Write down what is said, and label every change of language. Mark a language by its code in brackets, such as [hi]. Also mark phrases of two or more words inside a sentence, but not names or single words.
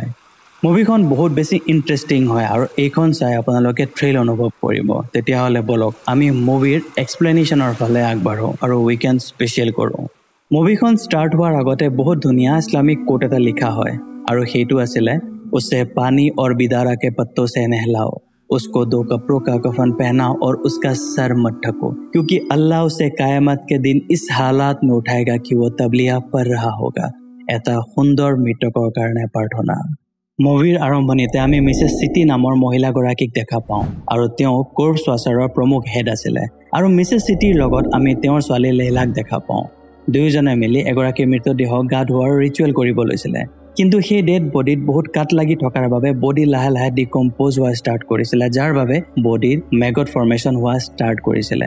[as] মুভিখন বহুত বেছি ইণ্টাৰেষ্টিং হয় আৰু এইখন চাই আপোনালোকে থ্ৰিল অনুভৱ কৰিব। তেতিয়াহ'লে বলক আমি মুভিৰ এক্সপ্লেনেশ্যনৰ ফালে আগবাঢ়ো আৰু [en] weekend special [as] কৰোঁ। মুভিখন ষ্টাৰ্ট হোৱাৰ আগতে বহুত ধুনীয়া ইছলামিক কোট এটা লিখা হয় আৰু সেইটো আছিলে [hi] उसे पानी और बिदारा के पत्तों से नहलाओ, उसको 2 कपड़ों का कफन पहनाओ और उसका सर मत ढको, क्योंकि अल्लाह उसे क़यामत के दिन इस हालात में उठाएगा कि वो तबलिया पढ़ रहा होगा। [as] এটা সুন্দৰ মৃতকৰ কাৰণে প্ৰাৰ্থনা। মুভিৰ আৰম্ভণিতে আমি মিছেছ চিটি নামৰ মহিলাগৰাকীক দেখা পাওঁ আৰু তেওঁ [en] corpse washer [as] প্ৰমুখ হেড আছিলে আৰু মিছেছ চিটিৰ লগত আমি তেওঁৰ ছোৱালী লেইলাক দেখা পাওঁ। দুয়োজনে মিলি এগৰাকী মৃতদেহক গা ধোৱাৰ ৰিচুৱেল কৰিব লৈছিলে, কিন্তু সেই [en] dead body [as] বহুত কাট লাগি থকাৰ বাবে বডি লাহে লাহে ডিকম্প'জ হোৱা ষ্টাৰ্ট কৰিছিলে, যাৰ বাবে বডিৰ [en] maggot formation [as] হোৱা ষ্টাৰ্ট কৰিছিলে।